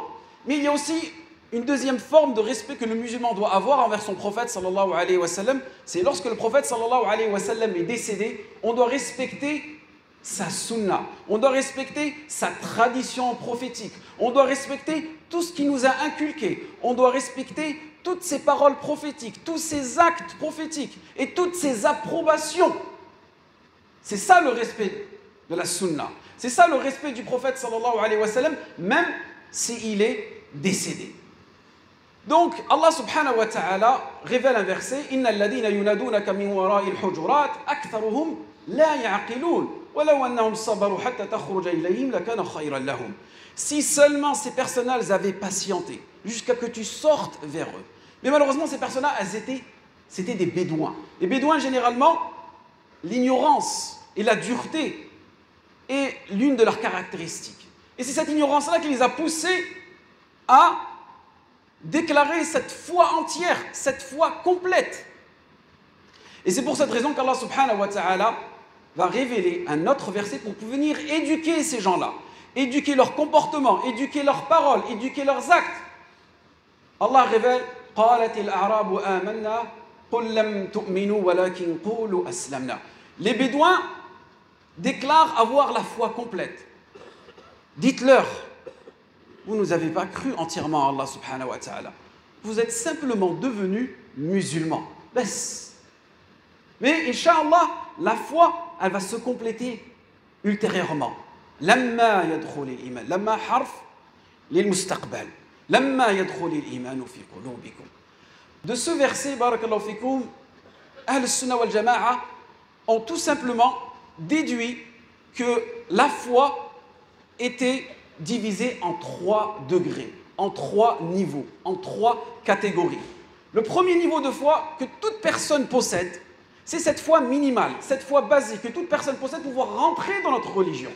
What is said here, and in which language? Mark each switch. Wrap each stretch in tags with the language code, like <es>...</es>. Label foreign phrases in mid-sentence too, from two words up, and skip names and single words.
<fr>Mais il y a aussi une deuxième forme de respect que le musulman doit avoir envers son prophète</fr> <ar>صلى الله عليه وسلم,</ar> <fr>c'est lorsque le prophète</fr> <ar>صلى الله عليه وسلم</ar> <fr>est décédé, on doit respecter sa sunna, on doit respecter sa tradition prophétique, on doit respecter tout ce qui nous a inculqué, on doit respecter toutes ses paroles prophétiques, tous ses actes prophétiques et toutes ses approbations. C'est ça le respect de la sunna, c'est ça le respect du prophète</fr> <ar>صلى الله عليه وسلم,</ar> <fr>même s'il est décédé. Donc Allah</fr> <ar>سبحانه وتعالى</ar> <fr>révèle un verset:</fr> <ar>إن الذين ينادونك من وراء الحجرات أكثرهم لا يعقلون ولو أنهم صبروا حتى تخرج إليهم لكان خيرا لهم.</ar> <fr>Si seulement ces personnes-là avaient patienté jusqu'à que tu sortes vers eux. Mais malheureusement ces personnes-là, c'était des bédouins. Les bédouins, généralement, l'ignorance et la dureté est l'une de leurs caractéristiques. Et c'est cette ignorance-là qui les a poussés à déclarer cette foi entière, cette foi complète. Et c'est pour cette raison qu'Allah</fr> <ar>سبحانه وتعالى</ar> <fr>va révéler un autre verset pour venir éduquer ces gens-là, éduquer leur comportement, éduquer leurs paroles, éduquer leurs actes. Allah révèle:</fr> <ar>قالت الأعراب آمنا قل لم تؤمنوا ولكن قولوا أسلمنا.</ar> <fr>Les bédouins déclarent avoir la foi complète. Dites-leur: vous ne nous avez pas cru entièrement à Allah</fr> <ar>سبحانه وتعالى.</ar> <fr>Vous êtes simplement devenus musulmans. Mais, Inch'Allah, la foi, elle va se compléter ultérieurement.</fr> <ar>لما يدخل الإيمان. لما حرف للمستقبل لما يدخل الإيمان في قلوبكم.</ar> <fr>De ce verset,</fr> <ar>بارك الله فيكم,</ar> <fr>Ahl al-Sunnah wal Jama'a ont tout simplement déduit que la foi était divisé en 3 degrés, en 3 niveaux, en 3 catégories. Le premier niveau de foi que toute personne possède, c'est cette foi minimale, cette foi basique que toute personne possède pour pouvoir rentrer dans notre religion.</fr>